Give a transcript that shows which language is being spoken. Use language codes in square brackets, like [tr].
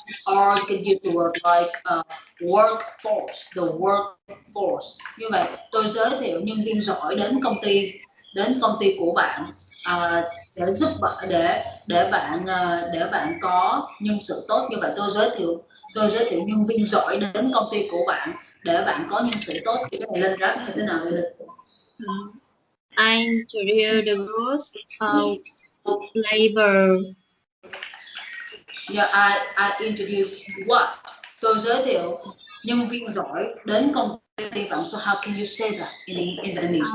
[en] Or you can use the word like workforce, the workforce. [vi] Như vậy tôi giới thiệu nhân viên giỏi đến công ty của bạn để giúp bạn để bạn có nhân sự tốt. Như vậy tôi giới thiệu nhân viên giỏi đến công ty của bạn để bạn có nhân sự tốt. Thì cái này lên graph như thế nào vậy được? [en] I introduce the rules of labor. Yeah, I introduce what? [vi] Tôi giới thiệu nhân viên giỏi đến công ty bạn. [en] So how can you say that in Vietnamese?